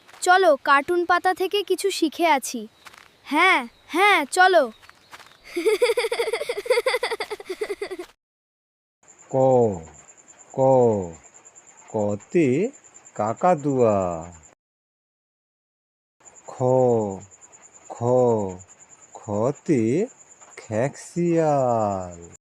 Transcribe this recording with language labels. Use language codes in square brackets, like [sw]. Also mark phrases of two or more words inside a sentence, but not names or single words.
[bn] চলো কার্টুন পাতা থেকে কিছু শিখে আছি। হ্যাঁ হ্যাঁ চলো। ক ক কতে কাকাতুয়া। খ খ খতে খেকশিয়াল।